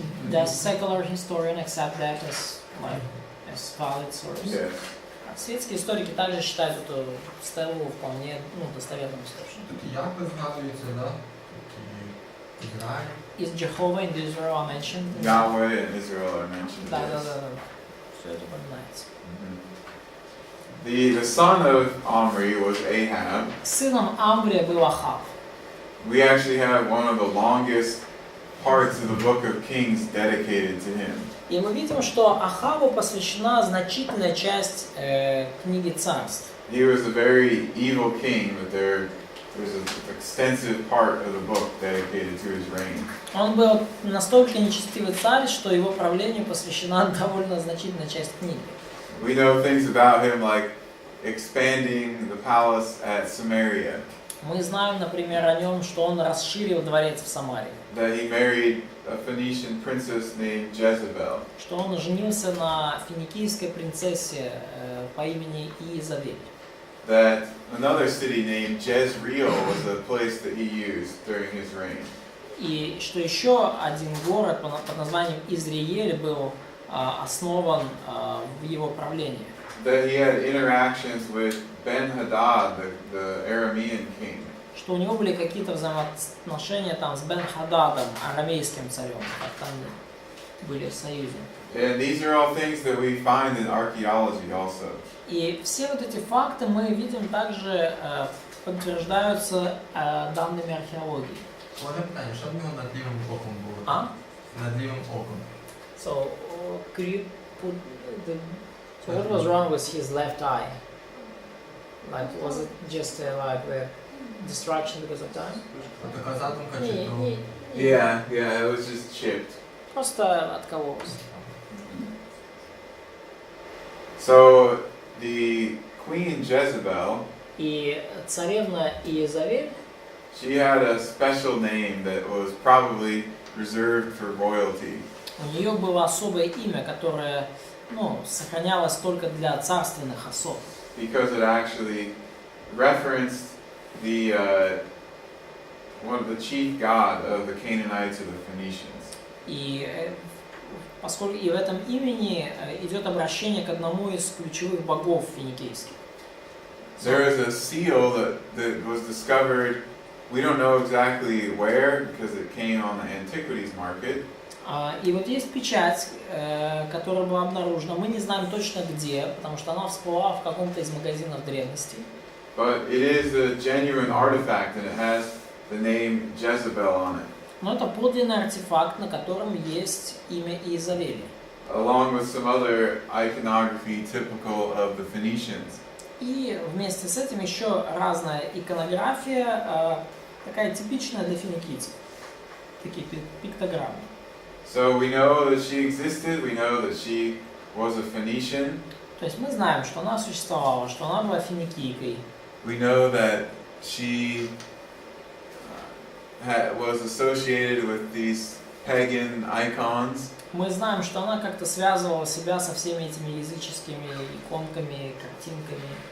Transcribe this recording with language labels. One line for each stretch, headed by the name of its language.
English: Does secular historian accept that as valid source? Yes.
Russian: Светские историки также считают эту стелу вполне достоверным источником.
Ukrainian: Тут Яков згадується, да? Тут і Ізраїль.
English: Is Jehovah and Israel are mentioned? Yahweh and Israel are mentioned.
Russian: Да.
English: yes.
Russian: Все это упоминается.
English: The son of Omri was Ahab.
Russian: Сыном Амврия был Ахав.
English: We actually have one of the longest parts of the book of Kings dedicated to him.
Russian: И мы видим, что Ахаву посвящена значительная часть книги Царств.
English: He was a very evil king, but there's an extensive part of the book dedicated to his reign.
Russian: Он был настолько нечестивый царь, что его правлению посвящена довольно значительная часть книги.
English: We know things about him like expanding the palace at Samaria,
Russian: Мы знаем, например, о нем, что он расширил дворец в Самарии,
English: that he married a Phoenician princess named Jezebel,
Russian: что он женился на финикийской принцессе по имени Иезавель,
English: that another city named Jezreel was a place that he used during his reign.
Russian: и что еще один город под названием Изриель был основан в его правлении.
English: That he had interactions with Ben-Hadad, the Aramean king.
Russian: Что у него были какие-то взаимоотношения там с Бен-Хададом, арамейским царем, как там были в союзе.
English: And these are all things that we find in archaeology also.
Russian: И все вот эти факты мы видим также подтверждаются данными археологии.
Ukrainian: Мене питання, що в нього над лівим оком було? А? Над лівим оком.
English: So, could you put the... So what was wrong with his left eye? Like, was it just like the distraction because of time?
Ukrainian: Така задумка чи то?
English: Yeah, it was just chipped.
Russian: Просто откололось.
English: So the Queen Jezebel,
Russian: И царевна Иезавель,
English: she had a special name that was probably reserved for royalty.
Russian: у нее было особое имя, которое, сохранялось только для царственных особ.
English: Because it actually referenced the one of the chief god of the Canaanites or the Phoenicians.
Russian: И поскольку и в этом имени идет обращение к одному из ключевых богов финикийских.
English: There is a seal that was discovered. We don't know exactly where because it came on the antiquities market.
Russian: И вот есть печать, которая была обнаружена. Мы не знаем точно где, потому что она всплыла в каком-то из магазинов древностей.
English: But it is a genuine artifact and it has the name Jezebel on it,
Russian: Но это подлинный артефакт, на котором есть имя Иезавели.
English: along with some other iconography typical of the Phoenicians.
Russian: И вместе с этим еще разная иконография, такая типичная для финикийцев. Такие пиктограммы.
English: So we know that she existed, we know that she was a Phoenician,
Russian: То есть мы знаем, что она существовала, что она была финикийкой.
English: we know that she was associated with these pagan icons,
Russian: Мы знаем, что она как-то связывала себя со всеми этими языческими иконками, картинками.